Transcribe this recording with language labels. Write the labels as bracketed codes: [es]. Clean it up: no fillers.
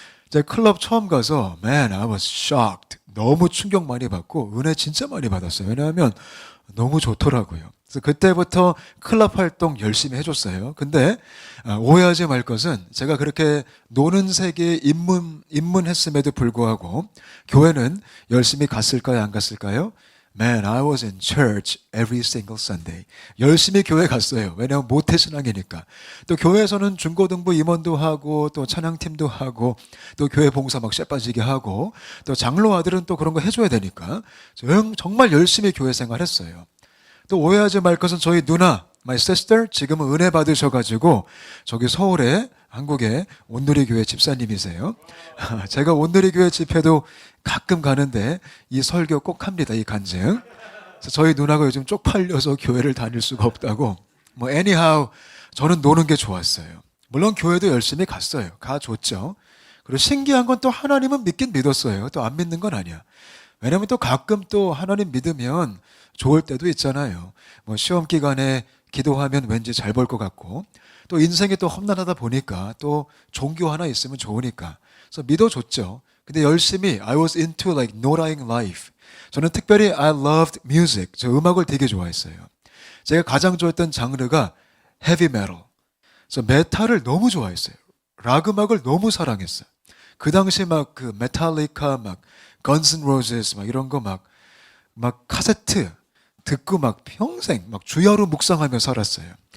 [ko] 제가 클럽 처음 가서 [en] man, I was shocked. [ko] 너무 충격 많이 받고 은혜 진짜 많이 받았어요. 왜냐하면 너무 좋더라고요. 그래서 그때부터 클럽 활동 열심히 해줬어요. 근데 오해하지 말 것은 제가 그렇게 노는 세계에 입문했음에도 불구하고 교회는 열심히 갔을까요? 안 갔을까요? [en] Man, I was in church every single Sunday. [ko] 열심히 교회 갔어요. 왜냐하면 모태신앙이니까. 또 교회에서는 중고등부 임원도 하고 또 찬양팀도 하고 또 교회 봉사 막 쇠빠지게 하고 또 장로 아들은 또 그런 거 해줘야 되니까 정말 열심히 교회 생활했어요. 또 오해하지 말 것은 저희 누나, [en] my sister [ko] 지금은 은혜 받으셔가지고 저기 서울에 한국에 온누리교회 집사님이세요. 제가 온누리교회 집회도 가끔 가는데 이 설교 꼭 합니다. 이 간증. 그래서 저희 누나가 요즘 쪽팔려서 교회를 다닐 수가 없다고. 뭐 anyhow 저는 노는 게 좋았어요. 물론 교회도 열심히 갔어요. 가줬죠. 그리고 신기한 건 또 하나님은 믿긴 믿었어요. 또 안 믿는 건 아니야. 왜냐면 또 가끔 또 하나님 믿으면 좋을 때도 있잖아요. 뭐 시험 기간에 기도하면 왠지 잘 벌 것 같고 또 인생이 또 험난하다 보니까 또 종교 하나 있으면 좋으니까 그래서 믿어줬죠. 근데 열심히 [en] I was into like [ko] 노라ing [en] life. [ko] 저는 특별히 [en] I loved music. [ko] 저 음악을 되게 좋아했어요. 제가 가장 좋아했던 장르가 heavy metal. 그래서 메탈을 너무 좋아했어요. 락 음악을 너무 사랑했어요. 그 당시 막 그 메탈리카 막 Guns N' Roses 막 이런 거 막 카세트 듣고 막 평생 막 주야로 묵상하며 살았어요.